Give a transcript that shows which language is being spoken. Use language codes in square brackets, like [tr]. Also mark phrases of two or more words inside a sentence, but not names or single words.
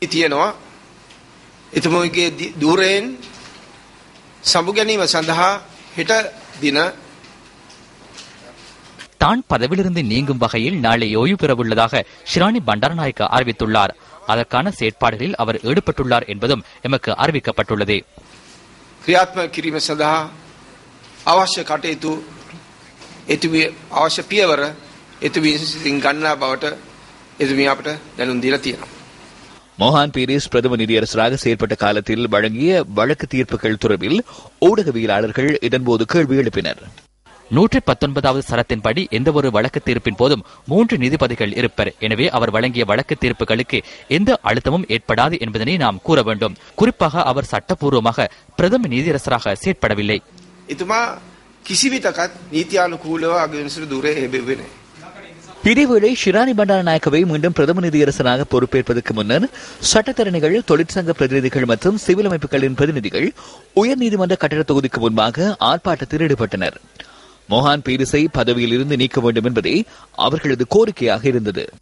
[ta] தான் பதவியிலிருந்து நீங்கும் வகையில் நாளை ஓய்வு பெறவுள்ளதாக ஷிராணி பண்டாரநாயக்க அறிவித்துள்ளார். அதற்கான செயற்பாடுகளில் அவர் ஈடுபட்டுள்ளார் என்பதும் எமக்கு அறிவிக்கப்பட்டுள்ளது. [si] අවශ්‍ය කටයුතු එතුමිය අවශ්‍ය පියවර එතුමියන් ගන්නා බවට එතුමිය අපට දැනුම් දීලා තියෙනවා. [ta] மொஹான் பீரிஸ் பிரதம நீதியரசராக செயற்பட்ட காலத்தில் வழங்கிய வழக்கு தீர்ப்புகள் தொடர்பில் ஊடகவியலாளர்கள் இதன்போது கேள்வி எழுப்பினர். 119வது சரத்தின்படி எந்தவொரு வழக்கு தீர்ப்பின் போதும் 3 நீதிபதிகள் இருப்பர். எனவே அவர் வழங்கிய வழக்கு தீர்ப்புகளுக்கு எந்த அழுத்தமும் ஏற்படாது என்பதனை நாம் கூற வேண்டும். குறிப்பாக அவர் சட்டப்பூர்வமாக பிரதம நீதியரசராக செயற்படவில்லை. [si] එතුමා කිසිවිටකත් නීතියානුකූලව අගවිනිසුරු දුරේ එබෙව්වේ නැහැ. [ta] இதேவேளை ஷிராணி பண்டாரநாயக்கவை மீண்டும் பிரதம நீதியரசராக பொறுப்பேற்பதற்கு முன்னர் சட்டத்தரணிகள், தொழிற்சங்க பிரதிநிதிகள் மற்றும் சிவில் அமைப்புகளின் பிரதிநிதிகள் உயர்நீதிமன்ற கட்டட தொகுதிக்கு முன்பாக ஆர்ப்பாட்டத்தில் ஈடுபட்டனர். மொஹான் பீரிஸை பதவியில் இருந்து நீக்க வேண்டும் என்பதே அவர்களது கோரிக்கையாக இருந்தது.